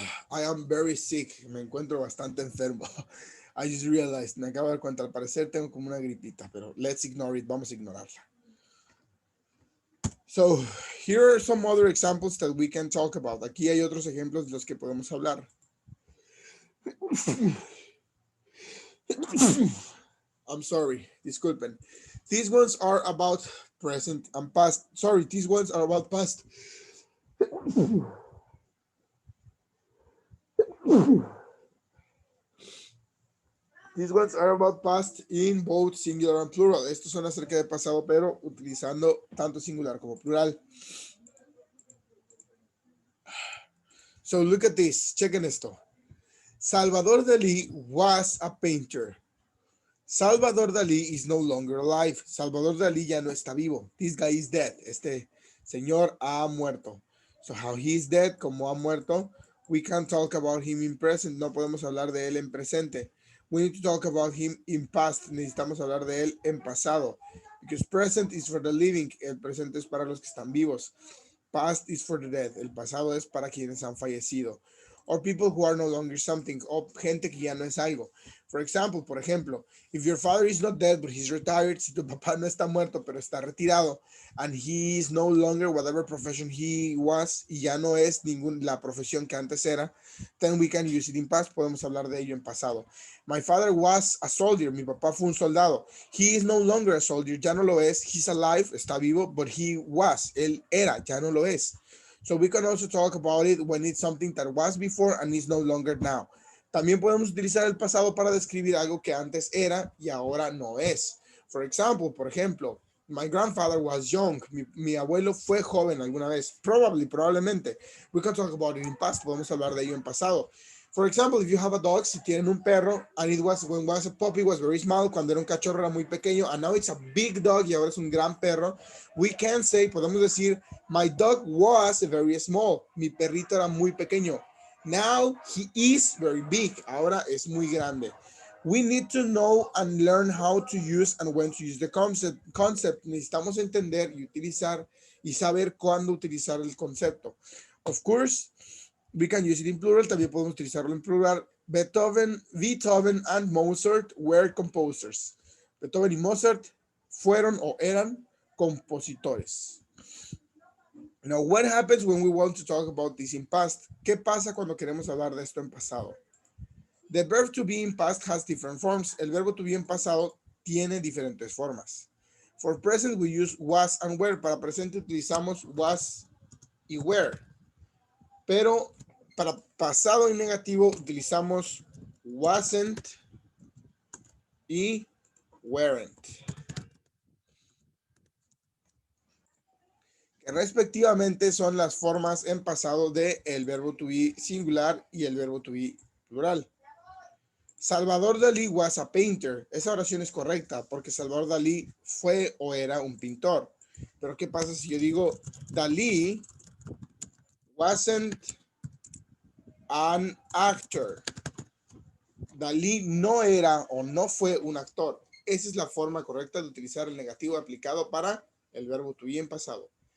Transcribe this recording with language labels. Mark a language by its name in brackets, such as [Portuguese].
[English] I am very sick. [Spanish] Me encuentro bastante enfermo. [English] I just realized. [Spanish] Me acabo de dar cuenta. Al parecer tengo como una gripita, pero [English] let's ignore it. [Spanish] Vamos a ignorarla. [English] So here are some other examples that we can talk about. [Spanish] Aquí hay otros ejemplos de los que podemos hablar. [English] I'm sorry, [Spanish] disculpen. [English] These ones are about present and past. Sorry, these ones are about past. These ones are about past in both singular and plural. [Spanish] Estos son acerca de pasado, pero utilizando tanto singular como plural. [English] So look at this. [Spanish] Chequen esto. [English] Salvador Dalí was a painter. Salvador Dalí is no longer alive. [Spanish] Salvador Dalí ya no está vivo. [English] This guy is dead. [Spanish] Este señor ha muerto. [English] So how he is dead, [Spanish] como ha muerto, [English] we can't talk about him in present. [Spanish] No podemos hablar de él en presente. [English] We need to talk about him in past. [Spanish] Necesitamos hablar de él en pasado. [English] Because present is for the living. [Spanish] El presente es para los que están vivos. [English] Past is for the dead. [Spanish] El pasado es para quienes han fallecido. [English] Or people who are no longer something. [Spanish] O gente que ya no es algo. [English] For example, [Spanish] por ejemplo, [English] if your father is not dead, but he's retired, [Spanish] si tu papá no está muerto, pero está retirado, [English] and he is no longer whatever profession he was, [Spanish] y ya no es la profesión que antes era, [English] then we can use it in past. [Spanish] Podemos hablar de ello en pasado. [English] My father was a soldier. [Spanish] Mi papá fue un soldado. [English] He is no longer a soldier. [Spanish] Ya no lo es. [English] He's alive. [Spanish] Está vivo, [English] but he was. [Spanish] Él era. Ya no lo es. [English] So we can also talk about it when it's something that was before and is no longer now. [Spanish] También podemos utilizar el pasado para describir algo que antes era y ahora no es. [English] For example, [Spanish] por ejemplo, [English] my grandfather was young. [Spanish] Mi abuelo fue joven alguna vez. Probablemente. [English] We can talk about it in past. [Spanish] Podemos hablar de ello en pasado. [English] For example, if you have a dog, [Spanish] si tienen un perro, [English] and it was, when was a puppy, was very small, [Spanish] cuando era un cachorro era muy pequeño, [English] and now it's a big dog, [Spanish] y ahora es un gran perro, [English] we can say, [Spanish] podemos decir, [English] my dog was very small. [Spanish] Mi perrito era muy pequeño. [English] Now he is very big. [Spanish] Ahora es muy grande. [English] We need to know and learn how to use and when to use the concept. [Spanish] Necesitamos entender y utilizar y saber cuándo utilizar el concepto. [English] Of course, we can use it in plural. [Spanish] También podemos utilizarlo en plural. [English] Beethoven and Mozart were composers. [Spanish] Beethoven y Mozart fueron o eran compositores. [English] Now, what happens when we want to talk about this in past? [Spanish] ¿Qué pasa cuando queremos hablar de esto en pasado? [English] The verb to be in past has different forms. [Spanish] El verbo to be en pasado tiene diferentes formas. [English] For present, we use was and were. [Spanish] Para presente utilizamos was y were. Pero para pasado y negativo utilizamos wasn't y weren't. Que respectivamente son las formas en pasado de el verbo to be singular y el verbo to be plural. [English] Salvador Dalí was a painter. [Spanish] Esa oración es correcta porque Salvador Dalí fue o era un pintor. Pero ¿qué pasa si yo digo [English] Dalí wasn't an actor? [Spanish] Dalí no era o no fue un actor. Esa es la forma correcta de utilizar el negativo aplicado para el verbo to be en pasado.